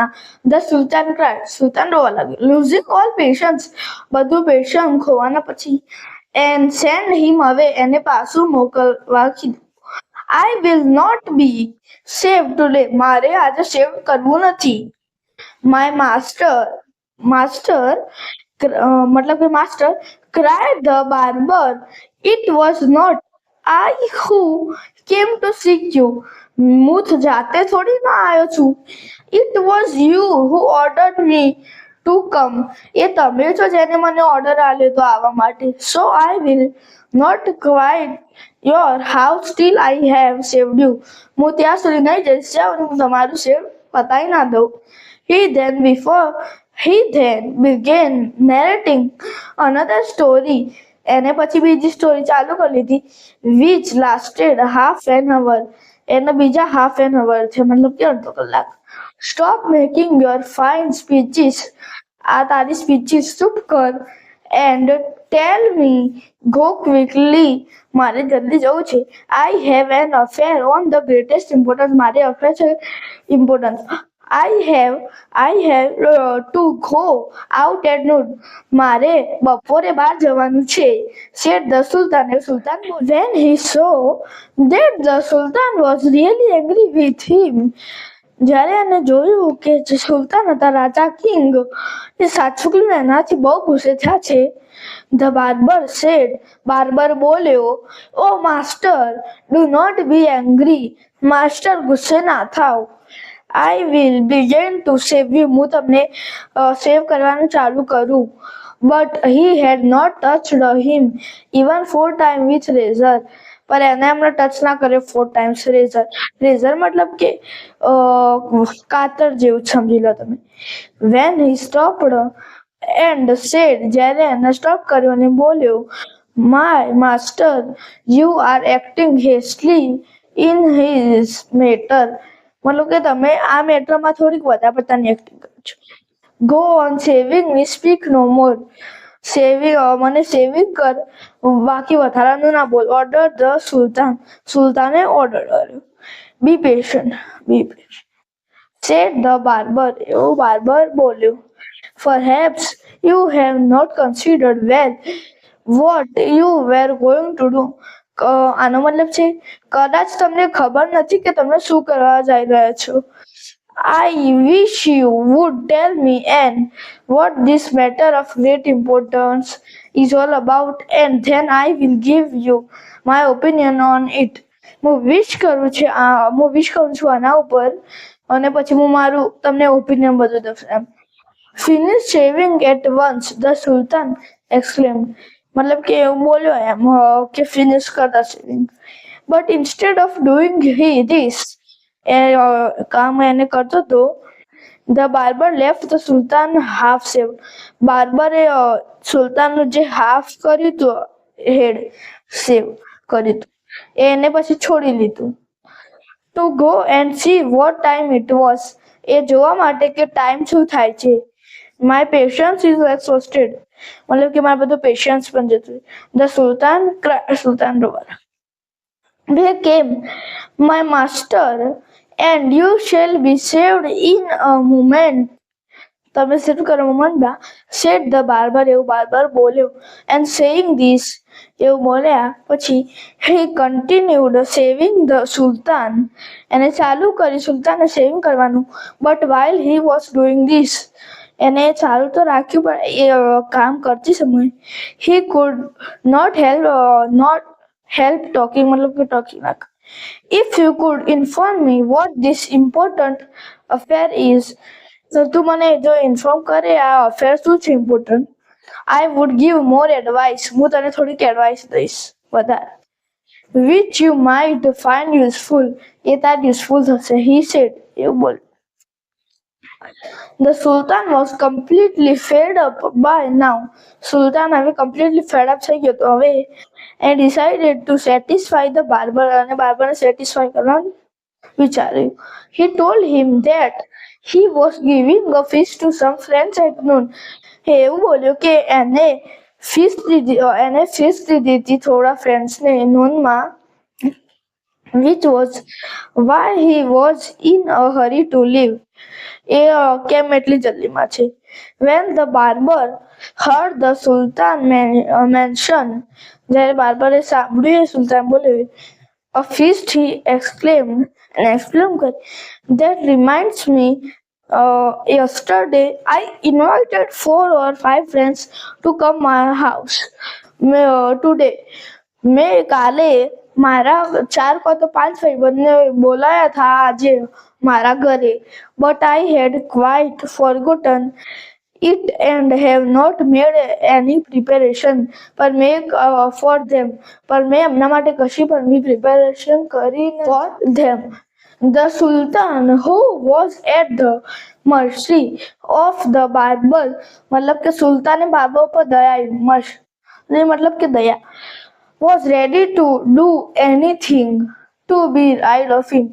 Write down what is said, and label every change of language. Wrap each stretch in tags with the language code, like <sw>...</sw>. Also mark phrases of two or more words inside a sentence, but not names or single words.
<en>The sultan cried.</en> <gu>સુલતાન રોવા લાગ્યો.</gu> <en>Losing all patience.</en> <gu>બધું પેશન્સ ખોવાના પછી.</gu> <en>And send him away.</en> <gu>એને પાછું મોકલવા કીધું.</gu> <en>I will not be saved today.</en> <gu>મારે આજે સેવ કરવું નથી.</gu> <en>My master</en> <gu>મતલબ કે માસ્ટર,</gu> <en>cried the barber. It was not I who came to seek you.</en> <gu>હું જાતે થોડી ના આવ્યો છું.</gu> <en>It was you who ordered me to come.</en> <gu>એ તમે છો જેને મને ઓર્ડર આપ્યો તો આવવા માટે.</gu> <en>So I will not quit your house till I have saved you.</en> <gu>હું ત્યાં સુધી નહીં જઈશ જ્યાં હું તમારું સેવ પતાવી ના દઉં.</gu> <en>He then began narrating another story.</en> <gu>એને પછી બીજી સ્ટોરી ચાલુ કરી લીધી,</gu> <en>which lasted half an hour.</en> <gu>એને બીજા</gu> <en>half an hour</en> <gu>છે, મતલબ કે અડધો કલાક.</gu> <en>Stop making your fine speeches.</en> <gu>આ તારી સ્પીચીસ ચૂપ કર.</gu> <en>And tell me, go quickly.</en> <gu>મારે જલ્દી જવું છે.</gu> <en>I have an affair on the greatest importance.</en> <gu>મારે અફેર છે ઇમ્પોર્ટન્સ.</gu> <en>I have to go out at noon.</en> <gu>મારે બપોરે બહાર જવાનું છે.</gu> <en>Said the sultan.</en> <gu>સુલતાન બોલ્યો.</gu> <en>When he saw that the sultan was really angry with him.</en> <gu>જ્યારે એને જોયું કે જે સુલતાન હતા, રાજા, કિંગ, એ સાચું એનાથી બહુ ગુસ્સે થયા છે.</gu> <en>The barber said.</en> <gu>બાર્બર બોલ્યો,</gu> <en>Oh master, do not be angry.</en> <gu>માસ્ટર, ગુસ્સે ના થાવ.</gu> <en>I will begin to save you.</en> <gu>હું તમને સેવ કરવાનું ચાલુ કરું.</gu> <en>But he had not touched him even 4 times with razor.</en> <gu>पर એને એમણે ટચ ના કર્યો 4 times રેઝર મતલબ કે કાતર જેવું સમજી લો તમે.</gu> <en>When he stopped and said,</en> <gu>જ્યારે એને સ્ટોપ કર્યો અને બોલ્યો,</gu> <en>my master, you are acting hastily in his matter.</en> <gu>મતલબ કે તમે આ મેટરમાં થોડીક વધારે પડતાની એક્ટિંગ કરો છો.</gu> <en>Go on saving me, speak no more.</en> <gu>મને સેવિંગ કર, બાકી વધારાનું ના બોલ.</gu> <en>order the Sultan,</en> <gu>સુલતાને ઓર્ડર કર્યો.</gu> <en>be patient said the barber,</en> <gu>એવું બાર્બર બોલ્યો.</gu> <en>Perhaps you have not considered well what you were going to do.</en> <gu>આનો મતલબ છે કદાચ તમને ખબર નથી કે તમે શું કરવા જઈ રહ્યા છો.</gu> <en>I wish you would tell me and what this matter of great importance is all about, and then I will give you my opinion on it.</en> <gu>હું વિશ કરું છું આના ઉપર અને પછી હું મારું તમને ઓપિનિયન બધું દઉં એમ.</gu> <en>Finish shaving at once, the Sultan exclaimed.</en> <gu>મતલબ કે એવું બોલ્યો એમ કે ફિનિશ કરતા સેવિંગ.</gu> <en>But instead of doing this,</en> <gu>કામ એને કરતો હતો,</gu> <en>the barber left the Sultan half shaved.</en> <gu>બાર્બરે સુલતાનનું જે હાફ કર્યું હતું હેડ સેવ કર્યું હતું એને પછી છોડી લીધું.</gu> <en>To go and see what time it was,</en> <gu>એ જોવા માટે કે ટાઈમ શું થાય છે.</gu> <en>My patience is exhausted,</en> <gu>મતલબ કે મારું બધું પેશન્સ પણ જતું.</gu> <en>The Sultan રોવાના. They came, my master, and you shall be saved in a moment.</en> <gu>તમે સેવ કરો મોમેન્ટમાં.</gu> <en>Said the barber,</en> <gu>એવું બાર્બર બોલ્યો.</gu> <en>And saying this,</en> <gu>એવું બોલ્યા પછી</gu> <en>he continued saving the Sultan,</en> <gu>એને ચાલુ કરી સુલતાને સેવિંગ કરવાનું.</gu> <en>But while he was doing this,</en> <gu>એને ચાલુ તો રાખ્યું પણ એ કામ કરતી સમયે</gu> <en>he could not help talking,</en> <gu>મતલબ કે talking ના.</gu> <en>If you could inform me what this important affair is,</en> <gu>તો તું મને જો ઇન્ફોર્મ કરે આ અફેર શું છે ઇમ્પોર્ટન્ટ,</gu> <en>I would give more advice,</en> <gu>હું તને થોડીક એડવાઇસ દઈશ વધારે.</gu> <en>Which you might find useful,</en> <gu>એ તાર યુઝફુલ થશે,</gu> <en>he said,</en> <gu>એવું બોલ.</gu> <en>The Sultan was completely fed up by now.</en> <gu>Sultan હવે</gu> <en>completely fed up</en> <gu>થઈ ગયો તો હવે,</gu> <en>and decided to satisfy the barber,</en> <gu>અને બાર્બરને સેટિસ્ફાય કરવાનું વિચાર્યું.</gu> <en>He told him that he was giving a feast to some friends at noon.</en> <gu>એવું બોલ્યો કે એને ફીસ્ટ દીધી હતી થોડા ફ્રેન્ડ્સને નૂનમાં,</gu> <en>which was why he was in a hurry to leave.</en> <gu>એ કેમ એટલી જલ્દીમાં છે.</gu> <en>When the barber heard the Sultan mention,</en> <gu>જ્યારે બાર્બરે સાંભળ્યું સુલતાન બોલ્યો</gu> <en>a feast, he exclaimed, that reminds me, yesterday I invited 4 or 5 friends to come my house. Today,</en> <gu>મેં કાલે મારા 4 કો તો 5 ભાઈબંધને બોલાયા था આજે મારા ઘરે.</gu> <en>But I had quite forgotten it and have not made any preparation for them.</en> <hi>पर मैं</hi> <gu>એમના માટે કશી પણ preparation કરી</gu> <en>for them. The Sultan, who was at the mercy of the barber,</en> <gu>मतलब કે સુલતાને બાર્બર પર દયા, मतलब કે દયા,</gu> <en>was ready to do anything to be rid of him.</en>